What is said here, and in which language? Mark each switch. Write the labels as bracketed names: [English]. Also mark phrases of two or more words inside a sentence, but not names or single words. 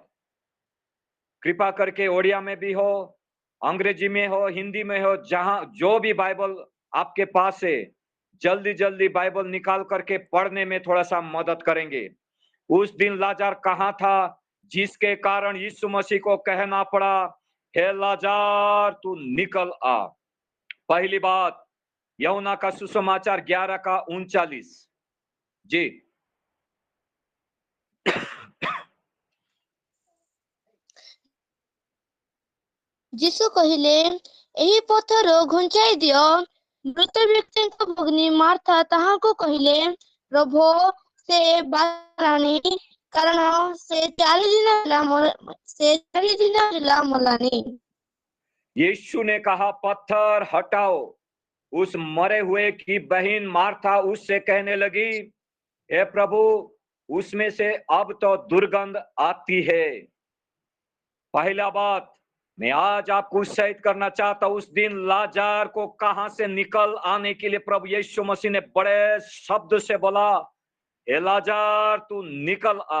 [Hindi] कृपा करके ओडिया में भी हो, अंग्रेजी में हो, हिंदी में हो, जहां जो भी बाइबल आपके पास है, जल्दी जल्दी बाइबल निकाल करके पढ़ने में थोड़ा सा मदद करेंगे। उस दिन लाजार कहाँ था जिसके कारण यीशु मसीह को कहना पड़ा, हे लाजार तू निकल आ। पहली बात यूहन्ना का सुसमाचार 11 का 39 जी। [Odia] ଯୀଶୁ କହିଲେ, ଏହି ପଥର ଘୁଞ୍ଚାଇ ଦିଅ। ମୃତ ବ୍ୟକ୍ତିଙ୍କ ଭଗ୍ନୀ ମାର୍ଥା ତାହାଙ୍କୁ କହିଲେ, ପ୍ରଭୁ, ସେ ବାହାରିଲାଣି, କାରଣ ସେ 4 ଦିନ ହେଲା ମଲାଣି। [Hindi] यीशु ने कहा पत्थर हटाओ। उस मरे हुए की बहन मार्था उससे कहने लगी, हे प्रभु, उसमें से अब तो दुर्गंध आती है। पहला बात मैं आज आपको उत्साहित करना चाहता हूं, उस दिन लाजार को कहां से निकल आने के लिए प्रभु यीशु मसीह ने बड़े शब्द से बोला, हे लाजार तू निकल आ।